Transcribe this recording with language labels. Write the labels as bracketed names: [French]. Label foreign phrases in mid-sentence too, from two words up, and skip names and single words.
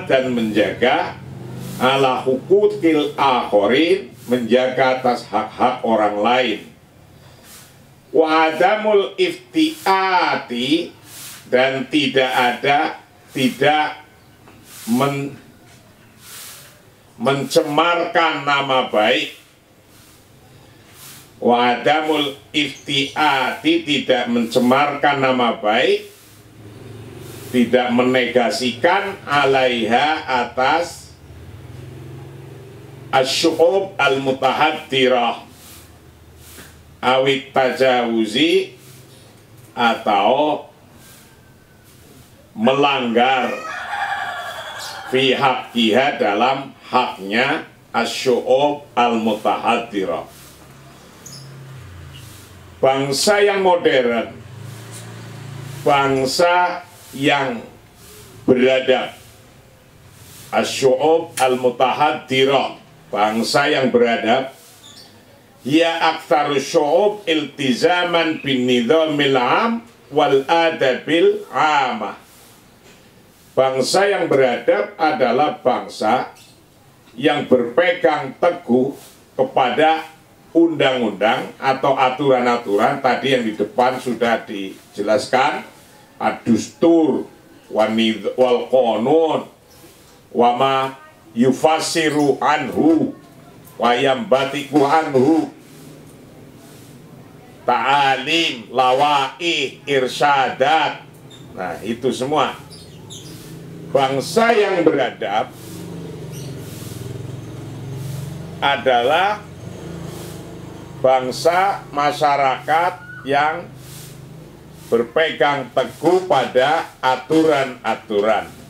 [Indonesian] dan menjaga [Arabic] على حقوق الآخرين, [Indonesian] menjaga atas hak-hak orang lain, [Arabic] وعدم الافتئات, [Indonesian] dan tidak mencemarkan nama baik. [Arabic] وعدم الافتئات, [Indonesian] tidak mencemarkan nama baik, tidak menegasikan alaiha atas [Arabic] الشعوب المتحضرة أو التجاوز, [Indonesian] atau melanggar [Arabic] في حقها, [Indonesian] dalam haknya [Arabic] الشعوب المتحضرة. [Indonesian] Bangsa yang modern, bangsa yang beradab, [Arabic] الشعوب المتحضرة, [Indonesian] bangsa yang beradab, ya [Arabic] أكثر الشعوب التزاما بالنظام العام والآداب العامة. [Indonesian] Bangsa yang beradab adalah bangsa yang berpegang teguh kepada undang-undang atau aturan-aturan tadi yang di depan sudah dijelaskan, [Arabic] الدستور والقانون وما يتفرع عنه وينبثق عنه، تعاليم، لوائح، إرشادات. [Indonesian] Nah, itu semua. Bangsa yang beradab adalah bangsa masyarakat yang berpegang teguh pada aturan-aturan.